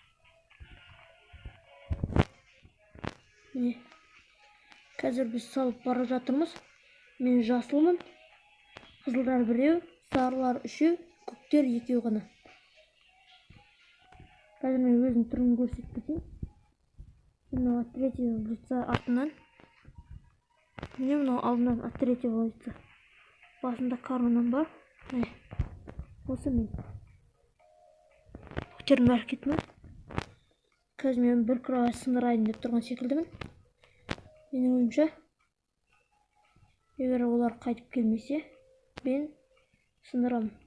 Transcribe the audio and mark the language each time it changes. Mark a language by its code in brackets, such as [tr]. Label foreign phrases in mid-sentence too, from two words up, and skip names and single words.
[kk] Қазір біз салып бара жатырмыз. Мен жасылмын. Қызылдар біреу, сарылар үшеу, көктер екеу ғана. Қазір мен өзінің түрін көрсетіп кетейін. Мына [ru] третьего лица [kk] артынан. Міне мына алдынан [ru] третьего лица. [kk] Басында карманам бар. Осы мен. Көктердің бәрі кетті ме? Қазір мен бір кровать сындырайын деп тұрған секілдімін. Менің ойымша, егер олар қайтып келмесе, мен сындырамын.